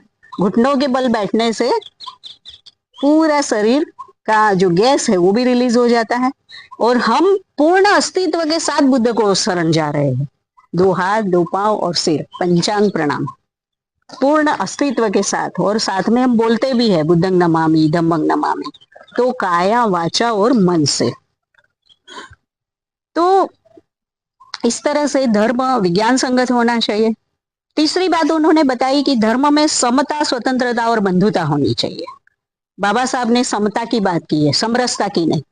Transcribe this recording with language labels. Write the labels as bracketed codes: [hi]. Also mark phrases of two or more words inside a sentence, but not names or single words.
[hi] घुटनों के बल बैठने से पूरा शरीर का जो गैस है वो भी रिलीज हो जाता है और हम पूर्ण अस्तित्व के साथ बुद्ध को शरण जा रहे हैं। 2 हाथ 2 पांव और सिर, पंचांग प्रणाम, पूर्ण अस्तित्व के साथ। और साथ में हम बोलते भी है [pi] बुद्धंग नमामि धम्मंग नमामि, [hi] तो काया वाचा और मन से। तो इस तरह से धर्म विज्ञान संगत होना चाहिए। तीसरी बात उन्होंने बताई कि धर्म में समता, स्वतंत्रता और बंधुता होनी चाहिए। बाबा साहब ने समता की बात की है, समरसता की नहीं।